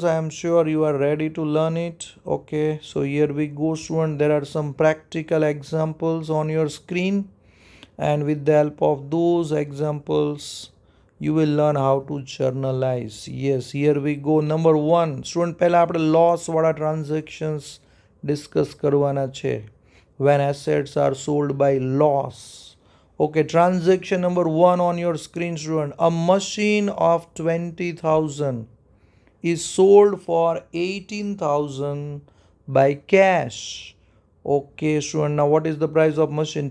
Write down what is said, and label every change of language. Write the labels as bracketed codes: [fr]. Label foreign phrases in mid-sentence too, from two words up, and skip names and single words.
[en] I am sure you are ready to learn it. Okay, so here we go student. There are some practical examples on your screen, and with the help of those examples you will learn how to journalize. Yes, here we go. Number 1 student, [gu] પહેલા આપણે loss વાળા transactions discuss કરવાના છે. [en] When assets are sold by loss. Okay, transaction number 1 on your screen student. A machine of 20,000 is sold for 18,000 by cash. Okay student, now what is the price of machine?